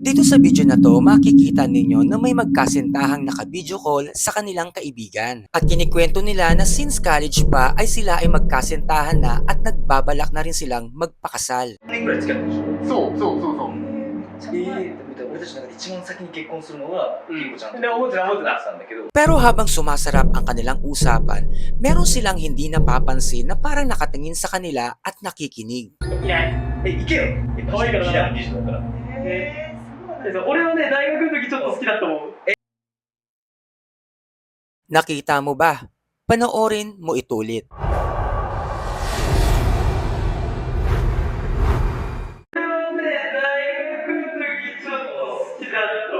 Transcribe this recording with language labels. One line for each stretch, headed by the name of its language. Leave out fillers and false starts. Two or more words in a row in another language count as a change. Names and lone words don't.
Filipino: Dito sa video na to, makikita ninyo na may magkasintahang naka-video call sa kanilang kaibigan. At kinikwento nila na
English: since college
Filipino: pa ay sila ay magkasintahan na at nagbabalak na rin silang magpakasal.
Japanese: 年ぐらい付き合ってるでしょ。そう俺たちの中で一番先に結婚するのがピーコちゃんとで思ってたたんだけど、
Filipino: Pero habang sumasarap ang kanilang usapan, meron silang hindi napapansin na parang nakatingin sa kanila at nakikinig.
Japanese: いない。行けよ。可愛いからな平野美樹だから。俺はね、大学の時ちょっと好きだったもん。
Filipino: Nakita mo ba? Panoorin mo ito ulit.
Japanese: 俺はね、大学の時ちょっと好きだっ